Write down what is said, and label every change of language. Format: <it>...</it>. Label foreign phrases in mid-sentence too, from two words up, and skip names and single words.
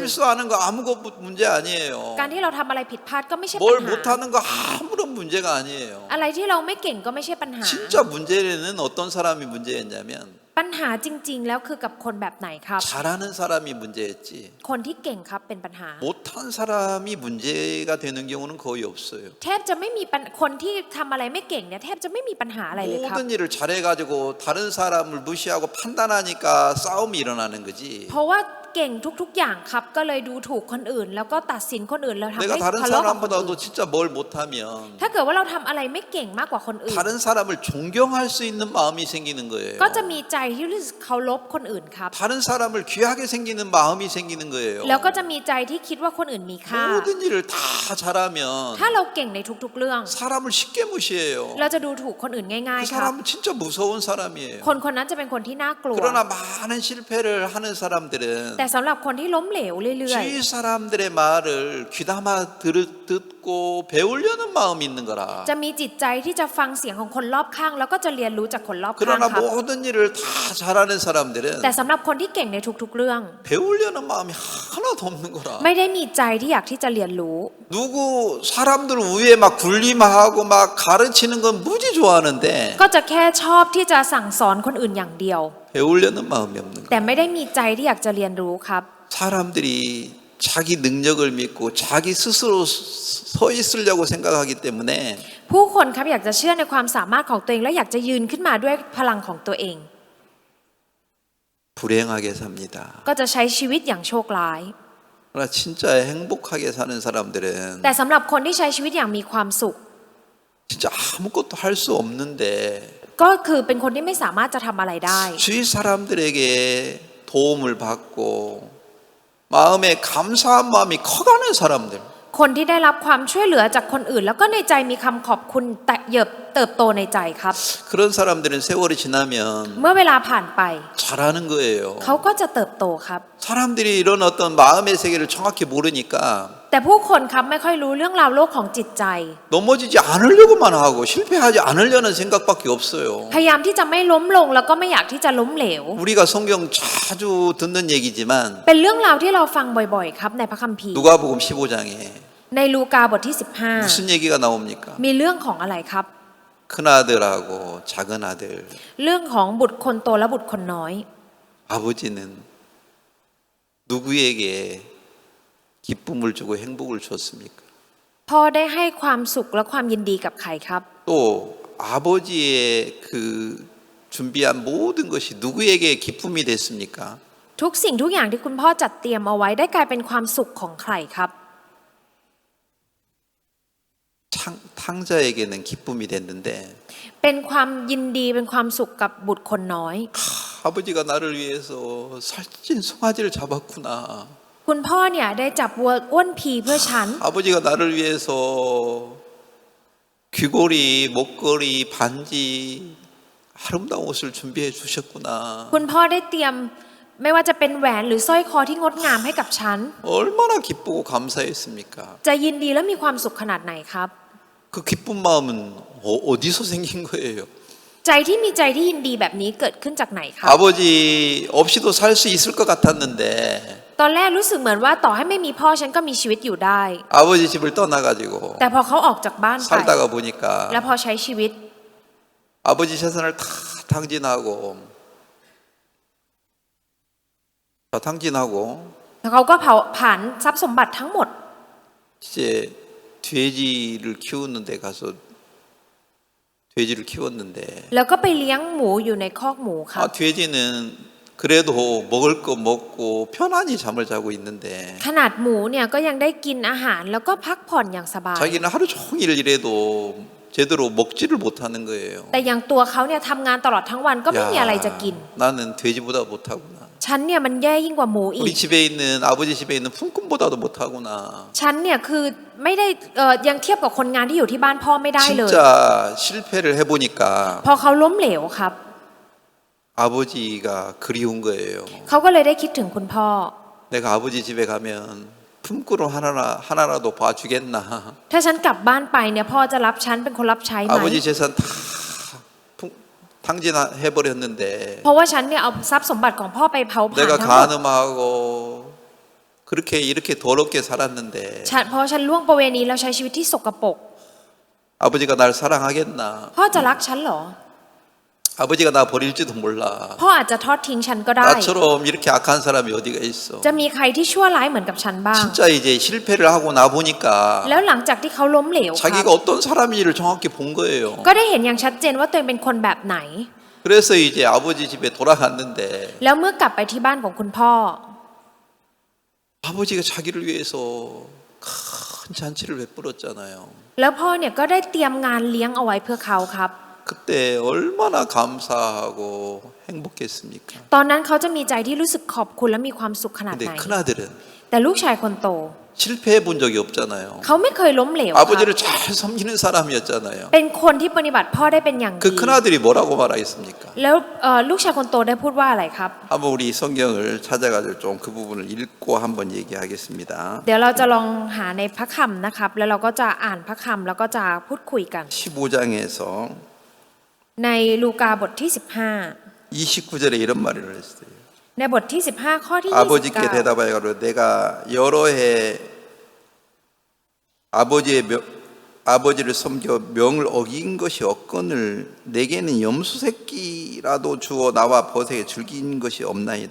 <ko>실수하는 거 아무것도 문제 아니에요.</ko> <th>การที่เราทำอะไรผิดพลาดก็ไม่ใช่ปัญ</th> <ko>뭘</ko> <th>หา</th> <ko>못하는 거 아무런 문제가 아니에요.</ko> <th>อะไรที่เราไม่เก่งก็ไม่ใช่ปัญหา</th> <ko>진짜 문제는 어떤 사람이 문제였냐면</ko> <th>ปัญหาจริงๆแล้วคือกับคนแบบไหนครับ</th> <ko>잘하는 사람이 문제였지</ko> <th>คนที่เก่งครับเป็นปัญหา</th> <ko>못한 사람이 문제가 되는 경우는 거의 없어요.</ko> <th>แทบจะไม่มีคนที่ทำอะไรไม่เก่งเนี่ยแทบจะไม่มีปัญหาอะไรเลยครับ</th> <ko>모든 일을 잘해가지고 다른 사람을 무시하고 판단하니까 싸움이 일어나는 거지.</ko> <th>เพราะว่าเก่งทุกๆอย่างครับก็เลยดูถูกคนอื่น แล้วก็ตัดสินคนอื่นแล้วทำ</th> <ko>내가</ko> <th>ให้</th> <ko>다른</ko> <th>ทะเลาะกับคนอื่</th> <ko>사람보다도</ko> <th>น</th> <ko>진짜 뭘 못하면</ko> <th>ถ้าเกิดว่าเราทำอะไรไม่เก่งมากกว่าคนอื่น</th> <ko>다른 사람을 존경할 수 있는 마음이 생기는 거예요.</ko> <th>ก็จะมีใจที่รู้สึกเคารพคนอื่นครับ</th> <ko>다른 사람을 귀하게 생기는 마음이 생기는 거예요.</ko> <th>แล้วก็จะมีใจที่คิดว่าคนอื่นมีค่า</th> <ko>모든 일을 다 잘하면</ko> <th>ถ้าเราเก่งในทุกๆเรื่อง</th> <ko>사람을 쉽게 무시해요.</ko> <th>เราจะดูถูกคนอื่นง่าย</th> <ko>그</ko> <th>ๆครับ</th> <ko>사람은 진짜 무서운 사람이에요.</ko> <th>คนคนนั้นจะเป็นคนที่น่ากลัว</th> <ko>그러나 많은 실패를 하는 사람들은</ko> <th>แต่สำหรับคนที่ล้มเหลวเรื่อย</th> <ko>주위 사람들의 말을 귀담아 듣고 듣고 배우려는 마음이 있는 거라.</ko> <th>จะมีจิตใจที่จะฟังเสียงของคนรอบข้างแล้วก็จะเรียนรู้จากคนรอบข้าง</th> <ko>그러나</ko> <th>ครับ</th> <ko>모든 일을 다 잘하는 사람들은</ko> <th>แต่สำหรับคนที่เก่งในทุกๆเรื่อง</th> <ko>배우려는 마음이 하나도 없는 거라.</ko> <th>ไม่ได้มีใจที่อยากที่จะเรียนรู้</th> <ko>누구 사람들 위에 막 군림하고 막 가르치는 건 무지 좋아하는데</ko> <th>ก็จะแค่ชอบที่จะสั่งสอนคนอื่นอย่างเดียว</th> <ko>배우려는 마음이 없는 거야.</ko> <th>แต่ไม่ได้มีใจที่อยากจะเรียนรู้ครับ</th> <ko>사람들이 자기 능력을 믿고 자기 스스로 서 있으려고 생각하기 때문에</ko> <th>ผู้คนครับอยากจะเชื่อในความสามารถของตัวเองและอยากจะยืนขึ้นมาด้วยพลังของตัวเอง</th> <ko>불행하게 삽니다.</ko> <th>ก็จะใช้ชีวิตอย่างโชคร้าย</th> <ko>그러나 진짜 행복하게 사는 사람들은</ko> <th>แต่สำหรับคนที่ใช้ชีวิตอย่างมีความสุข</th> <ko>진짜 아무것도 할 수 없는데</ko> <th>ก็คือเป็นคนที่ไม่สามารถจะทำอะไรได้</th> <ko>주위 사람들에게 도움을 받고 마음에 감사한 마음이 커가는 사람들</ko> <th>คนที่ได้รับความช่วยเหลือจากคนอื่น แล้วก็ในใจมีคำขอบคุณเติบโตในใจครับ</th> <ko>그런 사람들은 세월이 지나면</ko> <th>เมื่อเวลาผ่านไป</th> <ko>잘하는 거예요.</ko> <th>เขาก็จะเติบโตครับ</th> <ko>사람들이 이런 어떤 마음의 세계를 정확히 모르니까</ko> <th>แต่ผู้คนครับไม่ค่อยรู้เรื่องราวโลกของจิตใจ</th> <ko>넘어지지 않으려고만 하고 실패하지 않으려는 생각밖에 없어요.</ko> <th>พยายามที่จะไม่ล้มลงแล้วก็ไม่อยากที่จะล้มเหลว</th> <ko>우리가 성경 자주 듣는 얘기지만</ko> <th>เป็นเรื่องราวที่เราฟังบ่อยๆครับในพระคัมภีร์</th> <ko>누가복음 15장에</ko> <th>ในลูกาบทที่</th> <ko>무슨 얘기가 나옵니까?</ko> <th>15 มีเรื่องของอะไรครับ</th> <ko>큰아들하고 작은 아들</ko> <th>เรื่องของบุตรคนโตและบุตรคนน้อย</th> <ko>아버지는 누구에게 기쁨을 주고 행복을 줬습니까?</ko> <th>พ่อได้ให้ความสุขและความยินดีกับใครครับ</th> <ko>또 아버지의 그 준비한 모든 것이 누구에게 기쁨이 됐습니까?</ko> <th>ทุกสิ่งทุกอย่างที่คุณพ่อจัดเตรียมเอาไว้ได้กลายเป็นความสุขของใครครับ</th> <ko>탕자에게는 기쁨이 됐는데</ko> <th>เป็นความยินดีเป็นความสุขกับบุตรคนน้อย</th> <ko>아버지가 나를 위해서 살찐 송아지를 잡았구나.</ko> <th>คุณพ่อเนี่ยได้จับวัวอ้วนพีเพื่อฉัน</th> <ko>아버지가 나를 위해서 귀걸이, 목걸이, 반지 아름다운 옷을 준비해 주셨구나.</ko> <th>คุณพ่อได้เตรียมไม่ว่าจะเป็นแหวนหรือสร้อยคอที่งดงามให้กับฉัน</th> <ko>얼마나 기쁘고 감사했습니까?</ko> <th>จะยินดีและมีความสุขขนาดไหนครับ</th> <ko>그 기쁜 마음은 어디서 생긴 거예요?</ko> <th>ใจที่มีใจที่ยินดีแบบนี้เกิดขึ้นจากไหนครับ</th> <ko>아버지 없이도 살 수 있을 것 같았는데</ko> <th>ตอนแรกรู้สึกเหมือนว่าต่อให้ไม่มีพ่อฉันก็มีชีวิตอยู่ได้</th> <ko>아버지 집을 떠나가지고</ko> <th>แต่พอเขาออกจากบ้านไป</th> <ko>살다가 보니까</ko> <th>และพอใช้ชีวิต</th> <ko>아버지 재산을 다 탕진하고</ko> <th>แล้วเขาก็เผาผ่านทรัพย์สมบัติทั้งหมด</th> <ko>이제 돼지를 키우는 데 가서 돼지를 키웠는데</ko> <th>แล้วก็ไปเลี้ยงหมูอยู่ในคอกหมูครับ</th> <ko>돼지는 그래도 먹을 거 먹고 편안히 잠을 자고 있는데</ko> <th>ขนาดหมูเนี่ยก็ยังได้กินอาหารแล้วก็พักผ่อนอย่างสบาย</th> <ko>자기는 하루 종일 일해도 제대로 먹지를 못하는 거예요.</ko> <th>แต่อย่างตัวเขาเนี่ยทำงานตลอดทั้งวันก็ไม่มีอะไรจะกิน</th> <ko>나는 돼지보다 못하구나.</ko> <th>ฉันเนี่ยมันแย่ยิ่งกว่าหมูอี</th> <ko>우리</ko> <th>ก</th> <ko>집에 있는 아버지 집에 있는 품꾼보다도 못하구나.</ko> <th>ฉันเนี่ยคือไม่ได้ยังเทียบกับคนงานที่อยู่ที่บ้านพ่อไม่ได้เลย</th> <ko>진짜 실패를 해보니까</ko> <th>พอเขาล้มเหลวครับ</th> <ko>아버지가 그리운 거예요.</ko> <th>เขาก็เลยได้คิดถึงคุณพ่อ</th> <ko>내가 아버지 집에 가면 품꾼으로 하나라도 봐주겠나.</ko> <th>ถ้าฉันกลับบ้านไปเนี่ยพ่อจะรับฉันเป็นคนรับใช้ไหม</th> <ko>아버지 재산 다 탕진해버렸는데</ko> <th>เพราะว่าฉันเนี่ยเอาทรัพย์สมบัติของพ่อไปเผาผลาญ</th> <ko>내가</ko> <th>ทั้งหมด</th> <ko>간음하고 그렇게 이렇게 더럽게 살았는데</ko> <th>เพราะฉันล่วงประเวณีแล้วใช้ชีวิตที่สกปรก</th> <ko>아버지가 날 사랑하겠나.</ko> <th>พ่อจะรักฉันเหรอ</th> <ko>아버지가 나 버릴지도 몰라.</ko> <th>พ่ออาจจะทอดทิ้งฉันก็ได้</th> <ko>나처럼 이렇게 악한 사람이 어디가 있어.</ko> <th>จะมีใครที่ชั่วร้ายเหมือนกับฉันบ้าง</th> <ko>진짜 이제 실패를 하고 나 보니까</ko> <th>แล้วหลังจากที่เขาล้มเหลวครับ</th> <ko>자기가 어떤 사람인지를 정확히 본 거예요.</ko> <th>ก็ได้เห็นอย่างชัดเจนว่าตัวเองเป็นคนแบบไหน</th> <ko>그래서 이제 아버지 집에 돌아갔는데</ko> <th>แล้วเมื่อกลับไปที่บ้านของคุณพ่อ</th> <ko>아버지가 자기를 위해서 큰 잔치를 베풀었잖아요.</ko> <th>แล้วพ่อเนี่ยก็ได้เตรียมงานเลี้ยงเอาไว้เพื่อเขาครับ</th> <ko>그때 얼마나 감사하고 행복했습니까?</ko> <th>ตอนนั้นเขาจะมีใจที่รู้สึกขอบคุณและมีความสุขขนาด</th> <ko>근데</ko> <th>ไหน</th> <ko>큰아들은</ko> <th>แต่ลูกชายคนโต</th> <ko>실패해 본 적이 없잖아요.</ko> <th>เขาไม่เคยล้มเหลวครับ</th> <ko>아버지를 잘 섬기는 사람이었잖아요.</ko> <th>เป็นคนที่ปฏิบัติพ่อได้เป็นอย่างดี</th> <ko>그 큰아들이 뭐라고 말하겠습니까?</ko> <th>แล้วลูกชายคนโตได้พูดว่าอะไรครับ</th> <ko>한번 우리 성경을 찾아가지고 좀 그 부분을 읽고 한번 얘기하겠습니다.</ko> <th>เดี๋ยวเราจะลองหาในพระคัมภีร์นะครับแล้วเราก็จะอ่านพระคัมภีร์แล้วก็จะพูดคุยกัน</th> <ko>15장에서</ko> <th>ในลูกาบทที่</th> <ko>29절에 이런 말을 했어요.</ko> <th>15ในบทที่15ข้อที่</th> <ko>아버지께</ko> <th>29</th> <ko>대답하여 가로되 내가 여러 해 아버지를 섬겨 명을 어긴 것이 없거늘 내게는 염소 새끼라도 주어 나와 벗에게 즐긴 것이 없나이다.</ko>